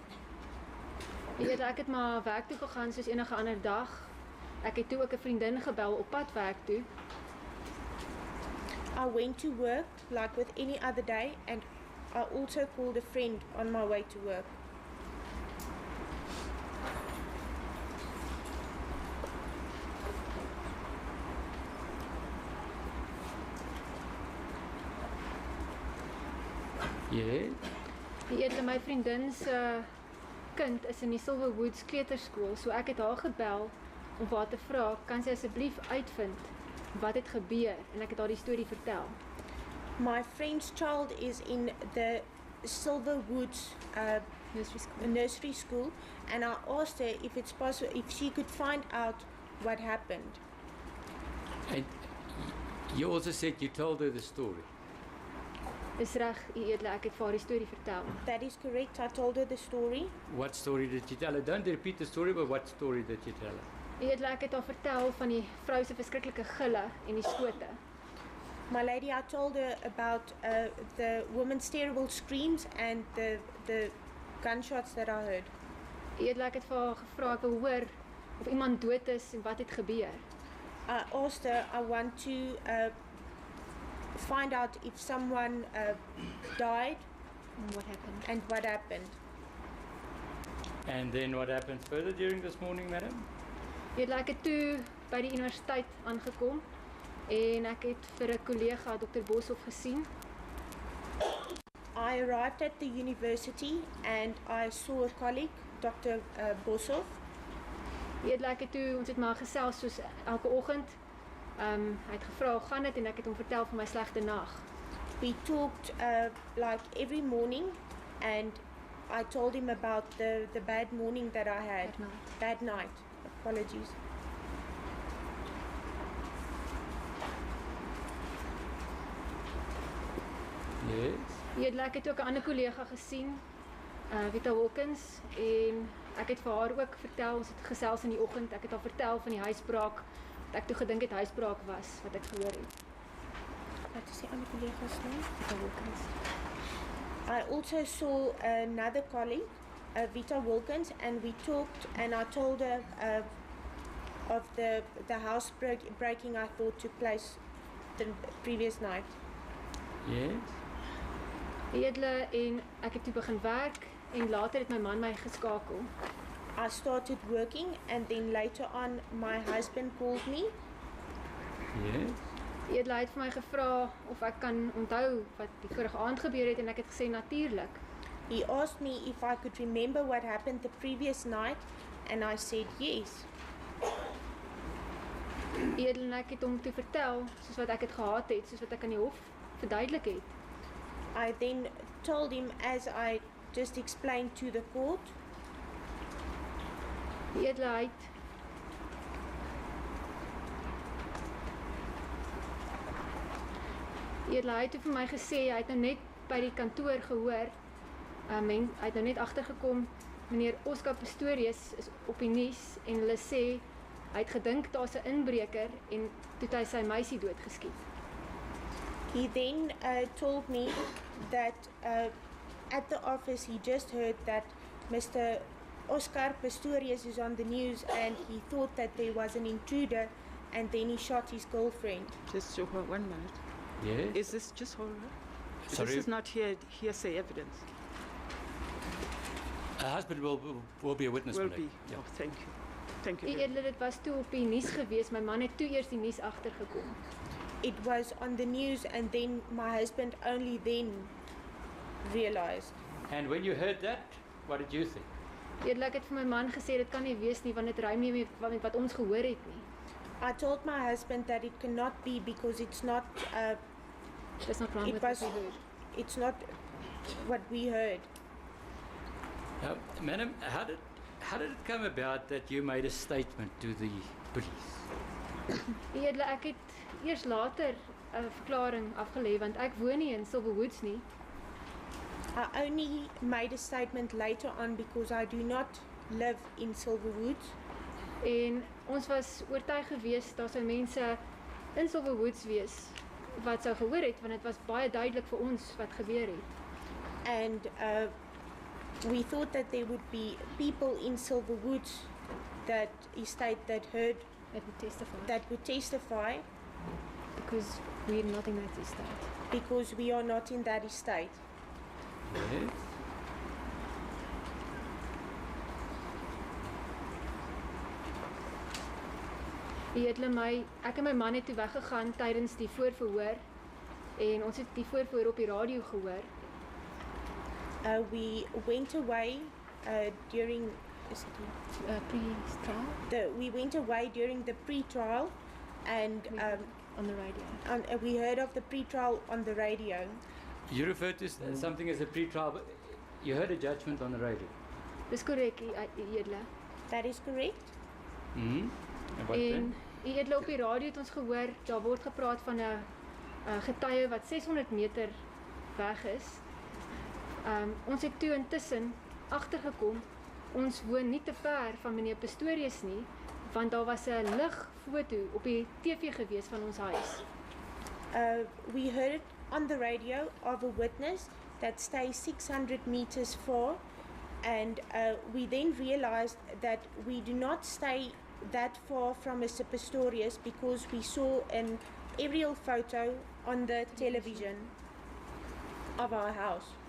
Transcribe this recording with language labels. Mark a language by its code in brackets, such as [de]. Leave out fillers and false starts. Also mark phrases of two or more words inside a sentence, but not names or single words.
[af] Die edele, ek het maar werk toe gegaan soos enige ander dag. Ek het toe ook 'n vriendin gebel op pad werk toe. [en] I went to work like with any other day, and I also called a friend on my way to work. Yeah. [af] Die edele, my vriendin se kind is in die Silverwoods kleuterskool, so ek het haar gebel om vir haar te vra, kan sy asseblief uitvind wat het gebeur, en ek het haar die storie vertel. [en] My friend's child is in the Silverwoods Nursery school. nursery school, and I asked her if it's possible, if she could find out what happened. And you also said you told her the story. [af] Dis reg, u edele, ek het vir haar die storie vertel. [en] That is correct. I told her the story. What story did you tell her? Don't repeat the story, but what story did you tell her? [af] U edele, ek het haar vertel van die vrou se verskriklike gille en die skote. [en] My lady, I told her about the woman's terrible screams and the gunshots that I heard. [af] U edele, ek het vir haar gevra, ek wil hoor of iemand dood is en wat het gebeur. [en] I asked her, I want to find out if someone died And what happened? and what happened. And then what happened further during this morning, madam? [af] U edele, ek het toe by die universiteit aangekom en ek het vir 'n kollega, Dr. Boshoff, gesien. [en] I arrived at the university and I saw a colleague, Dr. Boshoff. [af] U edele, ek het toe, ons het maar gesels soos elke oggend. Hy het gevra hoe gaan dit en ek het hom vertel van my slegte nag. [en] We talked like every morning, and I told him about the bad morning that I had. Bad night. Bad night. Apologies. Yes. [af] U edele, ek het ook 'n ander kollega gesien, Vita Wilkins, en ek het vir haar ook vertel, ons het gesels in die oggend, ek het haar vertel van die huisbraak, wat ek toe gedink het huisbraak was, wat ek gehoor het. Wat is die ander collega's naam? Vita Wilkins. [en] I also saw another colleague, Vita Wilkins, and we talked, and I told her of the house breaking I thought took place the previous night. Yes. [af] U edele, en ek het toe begin werk en later het my man my geskakel. [en] I started working, and then later on my husband called me. Yes. [af] U edele, hy het vir my gevra of ek kan onthou wat die vorige aand gebeur het en ek het gesê natuurlik. [en] He asked me if I could remember what happened the previous night, and I said yes. [af] Edel en ek het hom toe vertel, soos wat ek het gehad het, soos wat ek aan die hof verduidelik het. [en] I then told him as I just explained to the court. [af] Die edelheid het vir my gesê, hy het nou net by die kantoor gehoor, hy het nou net agtergekom, meneer Oscar Pistorius is op die nuus en hulle sê, hy het gedink daar's 'n inbreker en toe het hy sy meisie doodgeskiet. [en] He then told me that at the office he just heard that Mr. Oscar Pistorius is on the news and he thought that there was an intruder and then he shot his girlfriend. Just hold 1 minute. Yes. Is this just hold on? Sorry? This is not hearsay evidence. Her husband will be a witness. Will Blake. be. Yeah. Oh, thank you. Thank you. [af] Die edele, dit was toe op die nuus gewees, my man het toe eers die nuus agtergekom. [en] It was on the news and then my husband only then realized. And when you heard that, what did you think? [af] Die edele, ek het vir my man gesê, dit kan nie wees nie, want dit rym nie met wat ons gehoor het nie. [en] I told my husband that it cannot be because it's not Dis not wrong It with what was- we heard. it's not what we heard. Now, madam, how did it come about that you made a statement to the police? [af] Die edele, ek het eers later 'n verklaring afgelê, want ek woon nie in Silverwoods nie. [en] I only made a statement later on because I do not live in Silverwoods. [af] En ons was oortuig geweest daar sou mense in Silverwoods wees wat sou gehoor het, want dit was baie duidelik vir ons wat gebeur het. [en] And we thought that there would be people in Silverwoods that estate that heard It would testify that would testify because we're not in that estate. because we are not in that estate. Yes. [af] Die edele, ek en my man het toe weggegaan tydens die voorverhoor en ons het die voorverhoor op die radio gehoor. [en] We went away during is it Pre-trial we went away during the pre-trial and on the radio. we heard of the pre-trial on the radio. You referred to something as a pre-trial, but you heard a judgment on the radio. [af] Dis korrek, die edele. [en] That is correct. Mm-hmm. And what [af] En [en] then? [af] die edele, op die radio het ons gehoor, daar word gepraat van 'n getuie wat 600 meter weg is. Ons het toe intussen agtergekom, ons woon nie te ver van meneer Pistorius nie, want daar was 'n ligfoto op die TV gewees van ons huis. [en] We heard on the radio of a witness that stays 600 meters far, and we then realized that we do not stay that far from Mr. Pistorius because we saw an aerial photo on the television of our house.